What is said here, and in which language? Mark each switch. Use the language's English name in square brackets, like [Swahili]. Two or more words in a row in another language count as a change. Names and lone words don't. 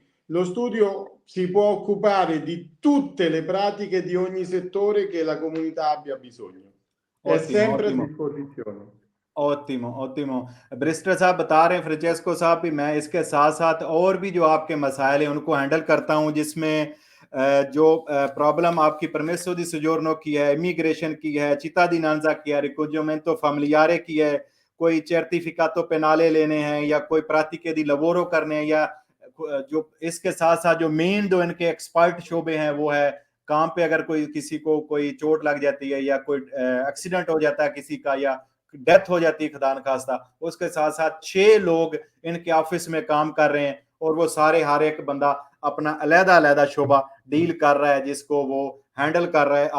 [Italian] Lo studio si può occupare di tutte le pratiche di ogni settore che la comunità abbia bisogno. È Ottimo, sempre a ottimo। disposizione. ottimo ottimo [Urdu] بیرسٹر صاحب بتا رہے ہیں، فرانچیسکو صاحب بھی، میں اس کے ساتھ ساتھ اور بھی جو آپ کے مسائل ہیں ان کو ہینڈل کرتا ہوں، جس میں جو پرابلم آپ کی [Italian] permesso di soggiorno [Urdu] की ہے، امیگریشن کی ہے، cittadinanza کی ہے, cittadinanza की है, [Italian] ricongiungimento familiare [Urdu] کی ہے، کوئی [Italian] certificato penale [Urdu] لینے ہیں یا کوئی [Italian] pratiche di lavoro [Urdu] کرنے ہیں، یا جو اس کے ساتھ ساتھ جو مین جو ان کے ایکسپرٹ شعبے ہیں وہ ہے کام پہ اگر کوئی کسی کو کوئی چوٹ لگ جاتی ہے یا کوئی ایکسیڈنٹ ہو جاتا ہے کسی کا، یا ڈیتھ ہو جاتی ہے خدا نہ خواستہ، اس کے ساتھ ساتھ 6 لوگ ان کے آفس میں کام کر رہے ہیں، اور وہ سارے ہر ایک بندہ اپنا علیحدہ علیحدہ شعبہ ڈیل کر رہا ہے جس کو وہ ہینڈل کر رہا ہے.